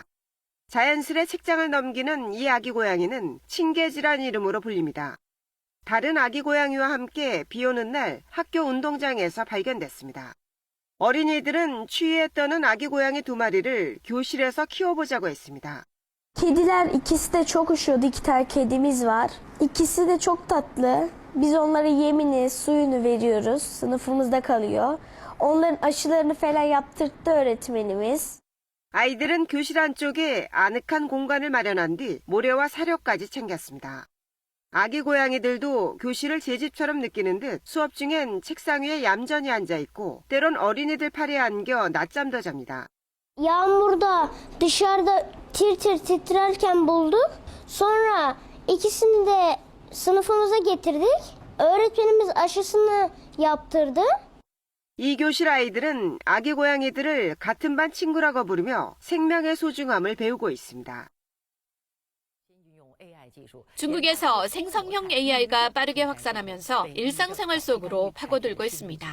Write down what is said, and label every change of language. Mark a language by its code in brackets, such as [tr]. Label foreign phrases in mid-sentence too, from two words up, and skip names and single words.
[ko] 자연스레 책장을 넘기는 이 아기 고양이는 칭게지란 이름으로 불립니다. 다른 아기 고양이와 함께 비 오는 날 학교 운동장에서 발견됐습니다. 어린이들은 추위에 떠는 아기 고양이 2마리를 교실에서 키워보자고 했습니다. [tr] Kediler ikisi de çok üşüyordu. 2 tane kedimiz var. İkisi de çok tatlı. Biz onlara yemini, suyunu veriyoruz. Sınıfımızda kalıyor. Onların aşılarını falan yaptırttı öğretmenimiz. [ko] 아이들은 교실 안쪽에 아늑한 공간을 마련한 뒤 모래와 사료까지 챙겼습니다. 아기 고양이들도 교실을 제 집처럼 느끼는 듯 수업 중엔 책상 위에 얌전히 앉아있고 때론 어린이들 팔에 안겨 낮잠도 잡니다. Yağmurda dışarıda tir tir titrerken bulduk. Sonra ikisini de sınıfımıza getirdik. Öğretmenimiz aşısını yaptırdı. 이 교실 아이들은 아기 고양이들을 같은 반 친구라고 부르며 생명의 소중함을 배우고 있습니다. 중국에서 생성형 AI가 빠르게 확산하면서 일상생활 속으로 파고들고 있습니다.